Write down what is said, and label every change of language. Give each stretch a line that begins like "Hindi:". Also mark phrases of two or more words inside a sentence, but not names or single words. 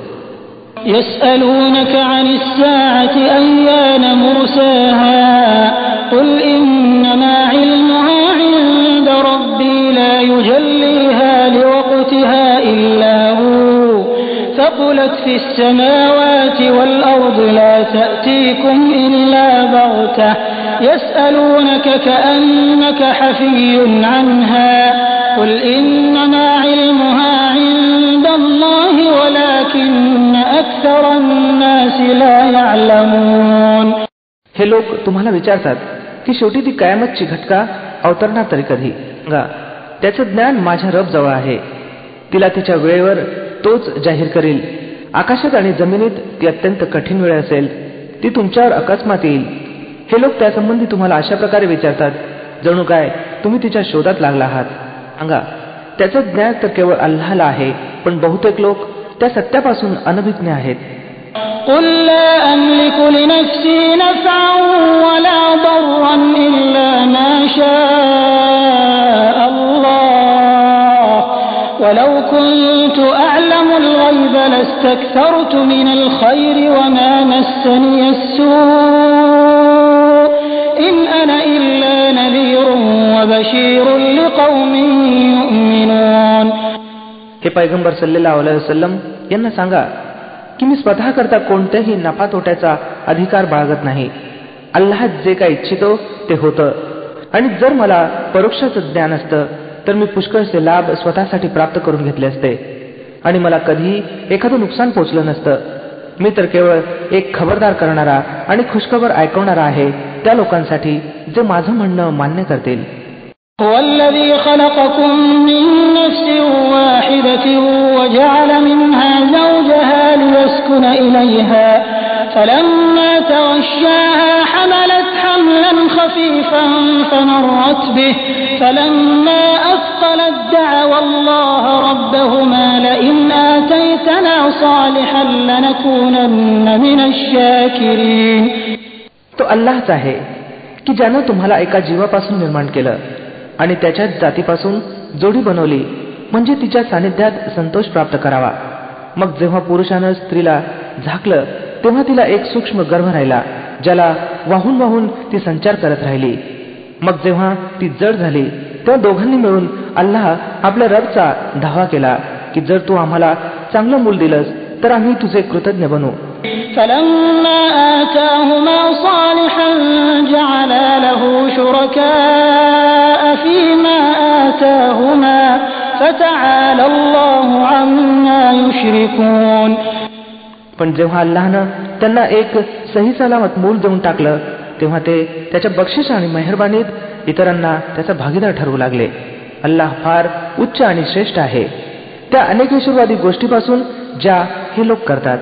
Arabic: يسألونك عن الساعة أيان مرساها قل إنما علمها عند ربي لا يجليها لوقتها إلا هو ثقلت في السماوات والأرض لا تأتيكم إلا بغتة يسألونك كأنك حفي عنها قل إنما علمها عند الله ولكن أكثر الناس لا يعلمون.
Marathi: हे लोक तुम्हाला विचारतात की शेवटी ती कयामतची घटका अवतरणार तरी कधी. त्याचं ज्ञान माझ्या रब जवळ आहे, तिला तिच्या वेळेवर तोच जाहीर करील. आकाशात आणि जमिनीत ती अत्यंत कठीण वेळ असेल, ती तुमच्यावर अकस्मात येईल. हे लोक त्यासंबंधी तुम्हाला अशा प्रकारे विचारतात जणू काय तुम्ही तिच्या शोधात लागला आहात. सांगा, त्याचं ज्ञान तर केवळ अल्लाहला आहे, पण बहुतेक लोक त्या सत्यापासून अनभिज्ञ आहेत.
Arabic: قل لا أملك لنفسي نفعا ولا ضرا إلا ما شاء الله ولو كنت أعلم الغيب لاستكثرت من الخير وما مسني السوء إن أنا إلا نذير وبشير لقوم يؤمنون.
Marathi: हे पैगंबर
Arabic: صلى الله عليه وسلم
Marathi: यांना सांगा की मी स्वतः करता कोणत्याही नफा तोट्याचा अधिकार बाळगत नाही. अल्लाह जे काही इच्छितो ते होतं आणि जर मला परोक्षाचं ज्ञान असतं तर मी पुष्कळचे लाभ स्वतःसाठी प्राप्त करून घेतले असते आणि मला कधीही एखादं नुकसान पोचलं नसतं. मी तर केवळ एक खबरदार करणारा आणि खुशखबर ऐकवणारा आहे त्या लोकांसाठी जे माझं म्हणणं मान्य करतील.
Arabic: هو الذي خلقكم من نفس واحدة وجعل منها زوجها ليسكن إليها فلما تغشاها حملت حملا خفيفا فمرت به فلما أثقلت دعوا الله ربهما لئن آتيتنا صالحا لنكونن من الشاكرين.
Marathi: तो अल्लाहच आहे की ज्यानं तुम्हाला एका जीवापासून निर्माण केलं आणि त्याच्याच जातीपासून जोडी बनवली म्हणजे तिच्या सानिध्यात संतोष प्राप्त करावा. मग जेव्हा पुरुषानं स्त्रीला झाकलं तेव्हा तिला एक सूक्ष्म गर्भ राहिला ज्याला वाहून वाहून ती संचार करत राहिली. मग जेव्हा ती जड झाली तेव्हा दोघांनी मिळून अल्लाह आपल्या रबचा धावा केला की जर तू आम्हाला चांगलं मूल दिलंस तर आम्ही तुझे कृतज्ञ बनू.
Arabic: فلما آتاهما صالحا جعلا له شركاء فيما آتاهما فتعالى الله عما يشركون.
Marathi: पण जेव्हा अल्लाहनं त्यांना एक सही सलामत मूल देऊन टाकलं तेव्हा ते त्याच्या बक्षीस आणि मेहरबानीत इतरांना त्याचा भागीदार ठरवू लागले. अल्लाह फार उच्च आणि श्रेष्ठ आहे त्या अनेकेश्वरवादी गोष्टीपासून ज्या हे लोक करतात.